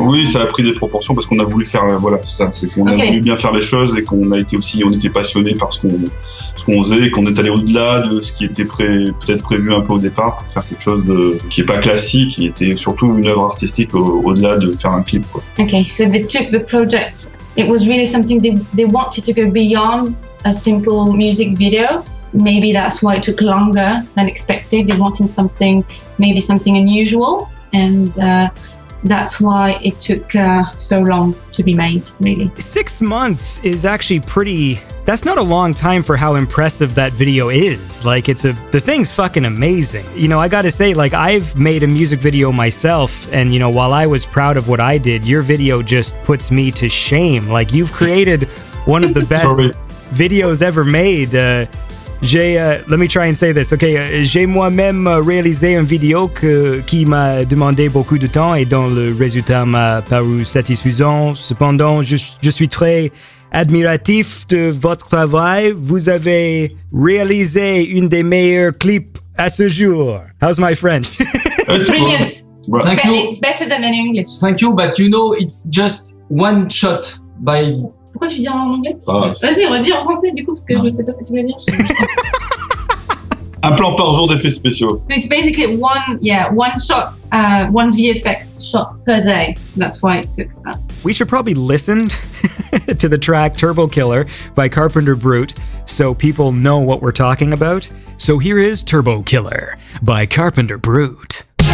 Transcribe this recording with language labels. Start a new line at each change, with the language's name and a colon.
French: Oui, ça a pris des proportions parce qu'on a voulu faire, voilà, ça, c'est qu'on a voulu bien faire les choses et qu'on a été aussi, on était passionnés par ce qu'on faisait et qu'on est allé au-delà de ce qui était peut-être prévu un peu au départ pour faire quelque chose qui est pas classique, qui était surtout une œuvre artistique au-delà de faire un clip, quoi.
English: Okay, so they took the project. It was really something they wanted to go beyond a simple music video. Maybe that's why it took longer than expected. They wanted maybe something unusual. And that's why it took so long to be made, really. 6 months is actually that's not a long time for how impressive that video is. Like, the thing's fucking amazing. You know, I gotta say, like, I've made a music video myself, and, you know, while I was proud of what I did, your video just puts me to shame. Like, you've created one of the best videos ever made. Let me try and say this.
French: Okay, j'ai moi-même réalisé une vidéo qui m'a demandé beaucoup de temps et dont le résultat m'a paru satisfaisant. Cependant, je suis très admiratif de votre travail. Vous avez réalisé une des meilleurs clips à ce jour.
English: How's my French? Brilliant. Thank you. It's better than any English. Thank you, but you know, it's just one shot by...
French: Pourquoi tu dis en anglais? Ah. Vas-y, redis en français du coup, parce que je sais pas ce que tu voulais dire. Un plan par jour d'effets spéciaux.
English: It's basically one shot, one VFX shot per day. That's why it took so. We should probably listen to the track Turbo Killer by Carpenter Brut so people know what we're talking about. So here is Turbo Killer by Carpenter Brut.